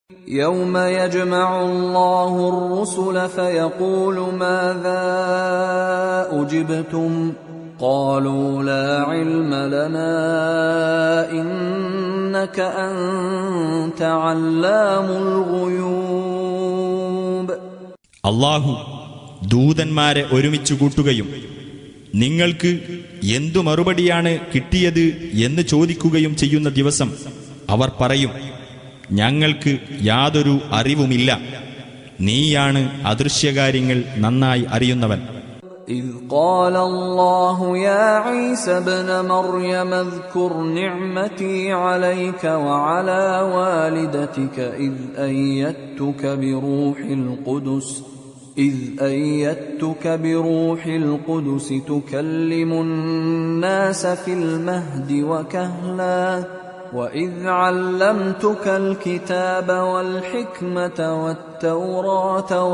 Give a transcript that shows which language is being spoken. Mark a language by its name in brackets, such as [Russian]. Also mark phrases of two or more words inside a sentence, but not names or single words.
[Arabic] يوم يجمع الله الرسل فيقول ماذا أجبتم قالوا لا علم لنا إنك أنت علام الغيوب. [Malayalam] അല്ലാഹു ദൂതന്മാരെ ഒരുമിച്ച് കൂട്ടുകയും നിങ്ങൾക്ക് എന്തു മറുപടിയാണ് കിട്ടിയത് എന്ന് ചോദിക്കുകയും ചെയ്യുന്ന ദിവസം അവർ പറയും, ഞങ്ങൾക്ക് യാതൊരു അറിവുമില്ല, നീയാണ് അദൃശ്യകാര്യങ്ങൾ നന്നായി അറിയുന്നവൻ. [Arabic] إذ قال الله يا عيسى ابن مريم اذكر نعمتي عليك وعلى والدتك إذ أيدتك بروح القدس تكلم الناس في المهد وكهلا وإذ علمتك الكتاب والحكمة والتوراة